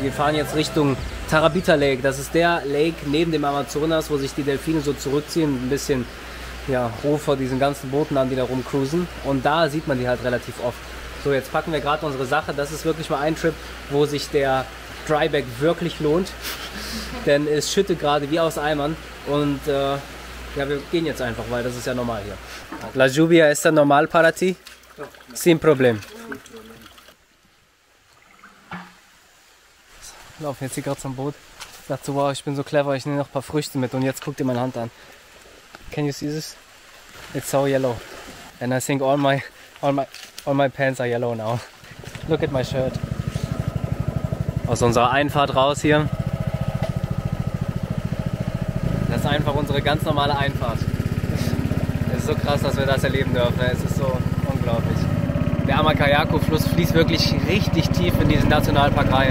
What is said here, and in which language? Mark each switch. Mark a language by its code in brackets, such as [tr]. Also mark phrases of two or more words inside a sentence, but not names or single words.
[de] Wir fahren jetzt Richtung Tarapita Lake. Das ist der Lake neben dem Amazonas, wo sich die Delfine so zurückziehen, ein bisschen Ruhe vor diesen ganzen Booten an, die da rumcruisen. Und da sieht man die halt relativ oft. So, jetzt packen wir gerade unsere Sache. Das ist wirklich mal ein Trip, wo sich der Dryback wirklich lohnt. Denn es schüttet gerade wie aus Eimern. Und wir gehen jetzt einfach, weil das ist ja normal hier. [es] La lluvia está normal para ti? Sin problem. [de] Wir laufen jetzt hier gerade zum Boot. Ich dachte so, wow, ich bin so clever, ich nehme noch ein paar Früchte mit und jetzt guck dir meine Hand an. [en] Can you see this? It's so yellow. And I think all my pants are yellow now. Look at my shirt. [de] Aus unserer Einfahrt raus hier. Das ist einfach unsere ganz normale Einfahrt. Es ist so krass, dass wir das erleben dürfen. Es ist so unglaublich. Der Amacayako-Fluss fließt wirklich richtig tief in diesen Nationalpark rein.